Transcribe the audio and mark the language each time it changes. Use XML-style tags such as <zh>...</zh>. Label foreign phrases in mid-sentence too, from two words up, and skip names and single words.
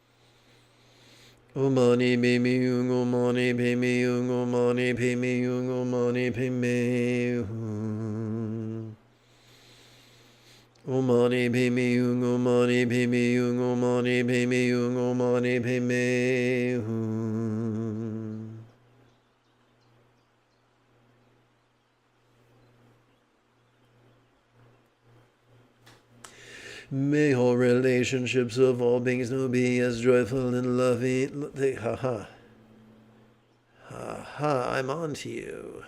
<sa>Omani bimi hung, omani bimi hung, omani bimi hung, omani bimi hung. Omani Pime Yung, Omani Pime Yung, Omani Pime Yung, Omani Pime Yung.</sa> <en>May all relationships of all beings now be as joyful and loving. Ha. I'm on to you.</en>